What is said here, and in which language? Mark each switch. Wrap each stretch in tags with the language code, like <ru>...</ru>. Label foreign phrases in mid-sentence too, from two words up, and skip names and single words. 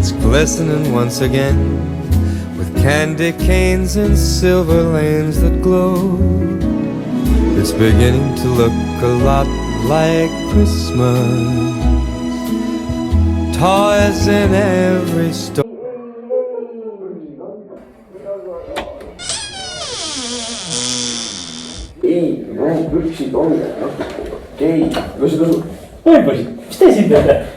<en>It's glistening once again with candy canes and silver lanes that glow. It's beginning to look a lot like Christmas. Toys in every store.</en> <et>Ei, püksid on. Okei, lõsid õsu. Oi poisid, mis te siin teete?</et>